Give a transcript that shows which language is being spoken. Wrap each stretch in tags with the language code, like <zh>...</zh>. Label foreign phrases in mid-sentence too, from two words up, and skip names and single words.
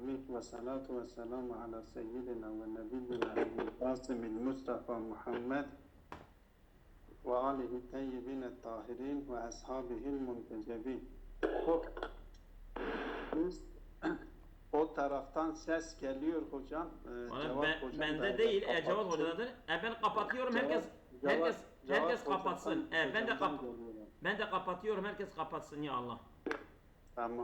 <ar>والصلاة والسلام على سيدنا ونبينا أبي القاسم المصطفى محمد وآله الطيبين الطاهرين وأصحابه المنتجبين.</ar> <tr>Biz o taraftan ses geliyor hocam. Cevat hocam bende değil, Cevat hocadadır. Ben kapatıyorum. Herkes kapatsın. Ben de kapatıyorum. Herkes kapatsın ya Allah. Tamam.</tr>